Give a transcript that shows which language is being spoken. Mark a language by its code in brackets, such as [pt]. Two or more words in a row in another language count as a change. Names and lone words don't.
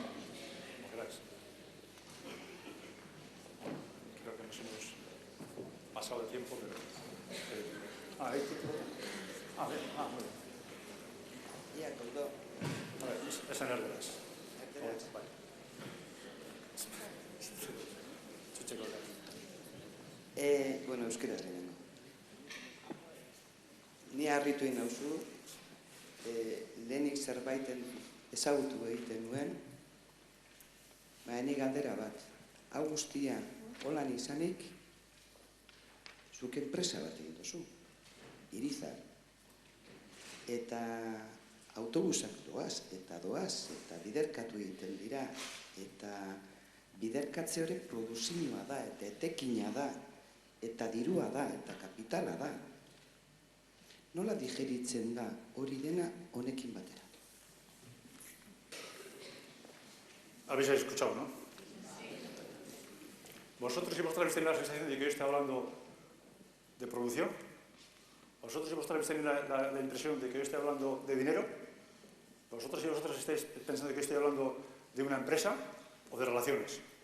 [es] Creo que nos hemos pasado de tiempo, pero... ¿hay título? Muy bien. Ya, colgó. A ver, esa no es veraz. Vale. Chuche colgado. [eu] Bueno, euskera lehenengo. Ni harritu egin nauzu, lehenik zerbaiten ezagutu egiten nuen, baina galdera bat. Hau guztia holan izanik, zuk enpresa bat egin duzu, Irizar. Eta autobusak doaz, eta biderkatu egiten dira, eta biderkatze hori produzioa da, eta etekina da, eta dirua da, eta kapitala da. Nola digeritzen da hori dena honekin batera? [es] Habéis escuchado, ¿no? ¿Vosotros y vosotras habéis tenido la sensación de que yo estoy hablando de producción? ¿Vosotros y vosotras habéis tenido la impresión de que yo estoy hablando de dinero? ¿Vosotros y vosotras estáis pensando de que estoy hablando de una empresa o de relaciones?